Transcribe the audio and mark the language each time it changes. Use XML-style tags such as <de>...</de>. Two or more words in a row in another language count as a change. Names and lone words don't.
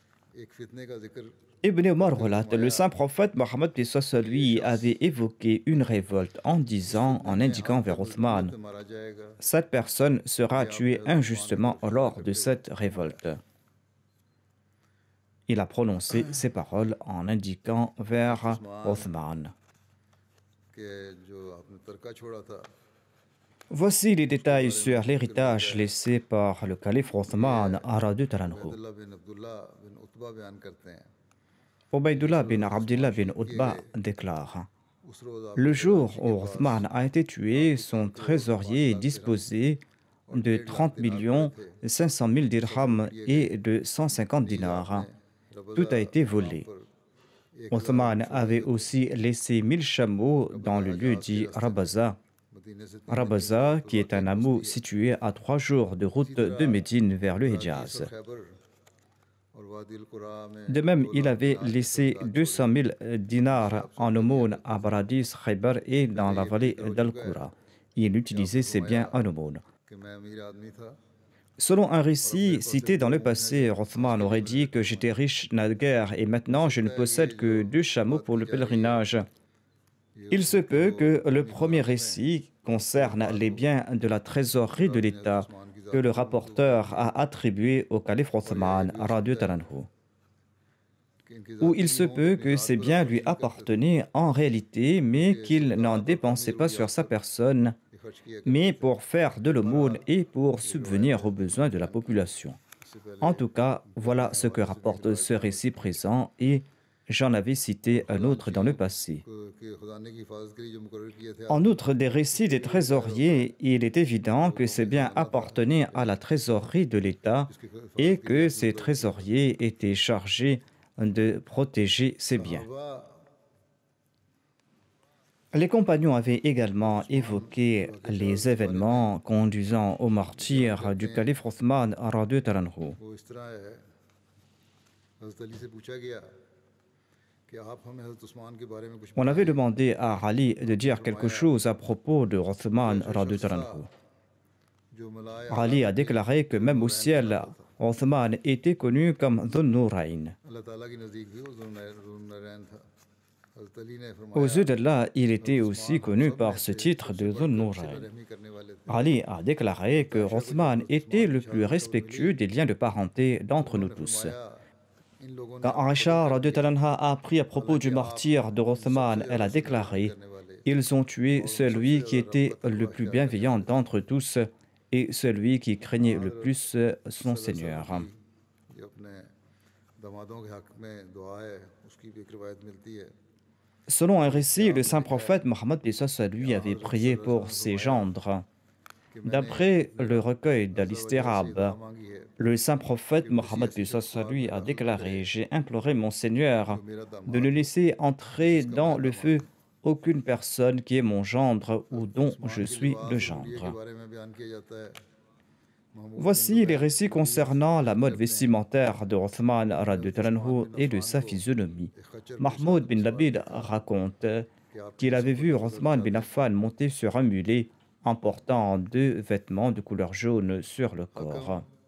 <fr>Ibn Omar relate: le saint prophète Mohammed lui avait évoqué une révolte en disant, en indiquant vers Othman: cette personne sera tuée injustement lors de cette révolte. Il a prononcé ces paroles en indiquant vers Othman.</fr> <ur>کہ جو آپ نے ترکہ چھوڑا تھا</ur> <fr>Voici les détails sur l'héritage laissé par le calife Othman</fr> <ar>رضي الله عنه.</ar> <ur>عبیداللہ بن عبداللہ بن عتبہ بیان کرتے ہیں</ur> <fr>Ubaydullah bin Abdullah bin Utba déclare:</fr> <ur>اس روز آپ</ur> <fr>Le jour où Othman a été tué, son trésorier disposait de 30 500 000 dirhams et de 150 dinars. Tout a été volé. Othman avait aussi laissé 1000 chameaux dans le lieu dit Rabaza.</fr> <ur>مدینے سے</ur> <fr>Rabaza, qui est un hameau situé à 3 jours de route de Médine vers le Hijaz.</fr> <ur>خیبر اور وادی القریٰ میں</ur> <fr>De même, il avait laissé 200 000 dinars en aumône à Baradis, Khaybar et dans la vallée d'Al-Qura. Il utilisait ses biens en aumône.</fr> <ur>کہ میں امیر آدمی تھا</ur> <fr>Selon un récit cité dans le passé, Othman aurait dit que j'étais riche naguère et maintenant je ne possède que 2 chameaux pour le pèlerinage. Il se peut que le premier récit concerne les biens de la trésorerie de l'État que le rapporteur a attribué au calife Othman</fr> <ar>رضي الله عنه.</ar> <fr>Ou il se peut que ces biens lui appartenaient en réalité, mais qu'il n'en dépensait pas sur sa personne, mais pour faire de l'aumône et pour subvenir aux besoins de la population. En tout cas, voilà ce que rapporte ce récit présent et j'en avais cité un autre dans le passé.</fr> <ur>کہ خدا نے کی حفاظت کے لیے جو مقرر کیے تھے</ur> <fr>En outre des récits des trésoriers, il est évident que ces biens appartenaient à la trésorerie de l'État et que ces trésoriers étaient chargés de protéger ces biens. Les compagnons avaient également évoqué les événements conduisant au martyre du calife Othman</fr> <ar>رضي الله عنه.</ar> <ur>وہ اس طرح ہے حضرت علی سے پوچھا گیا کہ آپ ہمیں حضرت عثمان کے بارے میں کچھ</ur> <fr>On avait demandé à Ali de dire quelque chose à propos de Othman</fr> <ar>رضي الله عنه.</ar> <ur>جو ملائ</ur> <fr>Ali a déclaré que même au ciel, Othman était connu comme Dhun Nurayn.</fr> <ur>اللہ تعالیٰ کی نزدیک بھی وہ ذوالنورین تھا حضرت علی نے</ur> <fr>Aux</fr> <ur>फरमाया</ur> <fr>yeux d'Allah, il était aussi connu par ce titre de Dhun Nurayn.</fr> <ur>رحمی کرنے والے تھے</ur> <fr>Ali a déclaré que Othman était le plus respectueux des liens de parenté d'entre nous tous.</fr> <ur>ان لوگوں نے</ur> <fr>Quand Aisha</fr> <ar>رضي الله عنها</ar> <fr>a appris à propos du martyre de Othman, elle a déclaré: Ils ont tué celui qui était le plus bienveillant d'entre tous et celui qui craignait le plus son Seigneur.</fr> <ur>یہ اپنے دامادوں کے حق میں دعا ہے اس کی بھی ایک روایت ملتی ہے</ur> <fr>Selon un récit, le saint prophète Mohammed lui avait prié pour ses gendres. D'après le recueil d'Al-Istirab,</fr> <ur>مانگی ہے</ur> <fr>le saint prophète Mohammed lui a déclaré: J'ai imploré mon Seigneur de ne laisser entrer dans le feu aucune personne qui est mon gendre ou dont je suis le</fr> <ur>के</ur> <fr>gendre.</fr> <ur>بارے میں بیان کیا جاتا ہے</ur> <fr>Voici les récits concernant la mode vestimentaire de Othman</fr> <ar>رضي الله عنه</ar> <fr>et de sa physionomie. Mahmoud bin Labid raconte qu'il avait vu Othman bin Affan monter sur un mulet en portant 2 vêtements de couleur jaune sur le corps.</fr>